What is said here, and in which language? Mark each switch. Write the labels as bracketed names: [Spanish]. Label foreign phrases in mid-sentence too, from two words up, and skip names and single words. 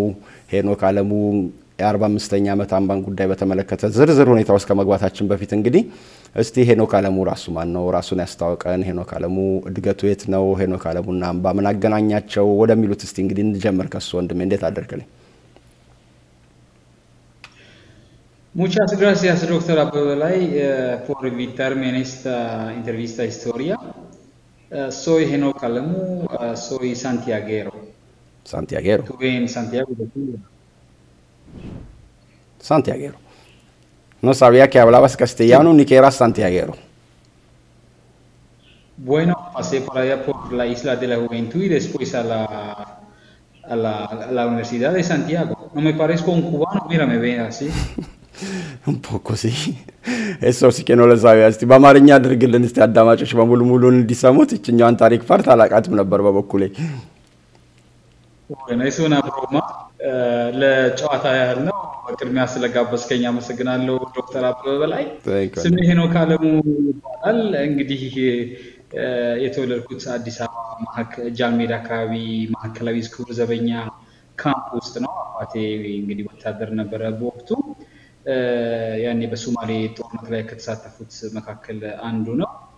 [Amharic] ሄኖክ አለሙ የ45ኛ ዓመት አምባን ጉዳይ በተመለከተ ዝርዝር ሁኔታዎች ከመግባታችን በፊት እንግዲህ እስቲ ሄኖክ አለሙ ራሱ ማን ነው? ራሱን ያስተዋውቀን። ሄኖክ አለሙ እድገቱ የት ነው? ሄኖክ አለሙና አምባ ምን አገናኛቸው ወደሚሉት እስቲ እንግዲህ እንጀምር። ከሱ ወንድሜ እንዴት አደርክልኝ? [Spanish] Muchas gracias, doctor Abdulay, por invitarme en esta entrevista historia. Soy Henok Alemu, soy santiaguero. Santiaguero. Estuve en Santiago de Chile. Santiaguero. No sabía que hablabas castellano ni que eras santiaguero. Bueno, pasé por allá por la Isla de la Juventud y después a la Universidad de Santiago. No me parezco un cubano, mira, me ve así. Un poco sí. Eso sí que no lo sabía. [Amharic] Este በአማርኛ አድርግልን እስቲ አዳማጮች በሙሉ ሙሉን እንዲሰሙት እኛን ታሪክ ፓርት አላቃትም ነበር በበኩሌ። [Spanish] Bueno, es una broma. [Amharic] ለጨዋታ ያህል ነው። በቅድሚያ ስለጋበዝከኝ አመሰግናለሁ ዶክተር አበበላይ። ስሜ ሄኖክ አለሙ ይባላል። እንግዲህ የተወለድኩት አዲስ አበባ ጃልሜዳ አካባቢ ማዕከላዊ ስኩል ዘበኛ ካምፕ ውስጥ ነው። አባቴ እንግዲህ ወታደር ነበረ በወቅቱ። ያኔ በሶማሌ ጦርነት ላይ ከተሳተፉት መካከል አንዱ ነው።